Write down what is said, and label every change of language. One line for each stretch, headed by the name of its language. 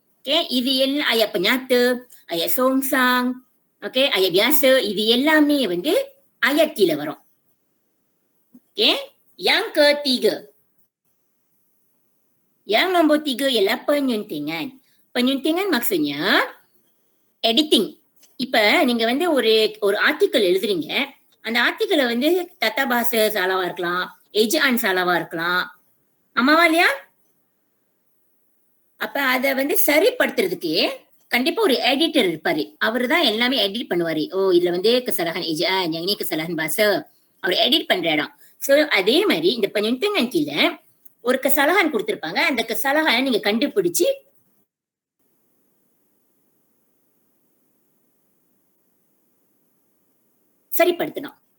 Tamil: Okey, இது எல்லாம்
Malay: ayat penyata, ayat songsang, okey, ayat biasa,
Tamil: இது எல்லாமே வந்து ayat கீழ வரும்.
Malay: Okey, yang ketiga. Yang nombor 3 ialah penyuntingan. Penyuntingan maksudnya editing.
Tamil: இப்ப நீங்க வந்து ஒரு ஆர்டிக்கல் எழுதுறீங்க. அந்த ஆர்டிக்கலை வந்து
Malay: தத்தா பாஷை சாலாவா
Tamil: இருக்கலாம்,
Malay: எஜான் சாலாவா
Tamil: இருக்கலாம். ஆமாவா இல்லையா? அப்ப அதை வந்து சரிப்படுத்துறதுக்கு கண்டிப்பா ஒரு எடிட்டர் இருப்பாரு. அவரு தான் எல்லாமே எடிட் பண்ணுவாரு. ஓ, இதுல வந்து
Malay: kesalahan ejaan, yang ini kesalahan bahasa.
Tamil: அவர் எடிட் பண்ற இடம். சோ அதே மாதிரி இந்த penyuntingan கீழே ஒரு kesalahan கொடுத்திருப்பாங்க. அந்த kesalahan நீங்க கண்டுபிடிச்சு சரிப்படுத்தணும்.